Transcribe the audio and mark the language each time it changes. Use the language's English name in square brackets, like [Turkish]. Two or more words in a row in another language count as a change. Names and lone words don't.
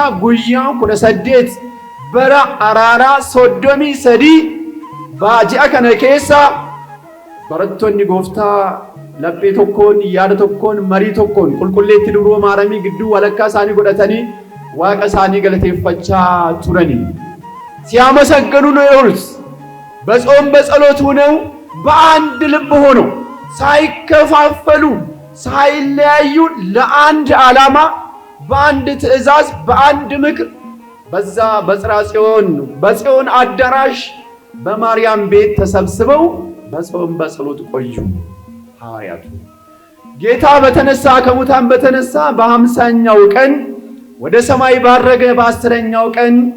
[Oromo] guyyaa 18 bara araaraa 33 baaji'a kana keessa barattoonni gooftaa laphee tokkoon yaada tokkoon marii tokkoon qulqulleetti dubroo maaramii gidduu walakkaa isaanii godhatanii waaqa isaanii galateeffachaa turanii [Amharic] ሲያመሰግኑ ነው የሆኑት። በጾም በጸሎት ሆነው በአንድ ልብ ሆነው ሳይከፋፈሉ ሳይለያዩ ለአንድ ዓላማ በአንድ ትእዛዝ በአንድ ምክር በዛ በጽዮን አዳራሽ በማርያም ቤት ተሰብስበው በጾም በጸሎት ቆዩ ሐዋርያቱ። ጌታ በተነሳ ከሙታን በተነሳ በ50ኛው ቀን ወደ ሰማይ ባረገ በ10ኛው ቀን